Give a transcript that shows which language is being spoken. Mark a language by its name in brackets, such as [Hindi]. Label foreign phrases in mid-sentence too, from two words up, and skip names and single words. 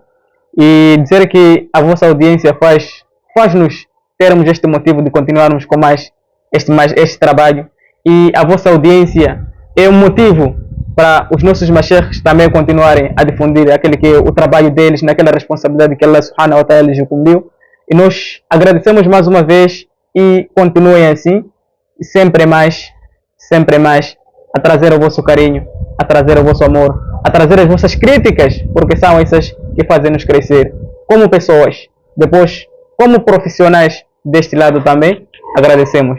[Portuguese] E dizer que a vossa audiência faz-nos termos este motivo de continuarmos com este trabalho. E a vossa audiência é um motivo para os nossos masheikhs também continuarem a difundir o trabalho deles, naquela responsabilidade que Allah [Arabic] سبحانه وتعالى [Portuguese] lhes cumpriu. E nós agradecemos mais uma vez e continuem assim, sempre mais, a trazer o vosso carinho, a trazer o vosso amor, a trazer as vossas críticas, porque são essas que fazem nos crescer como pessoas. Depois, como profissionais deste lado também, agradecemos.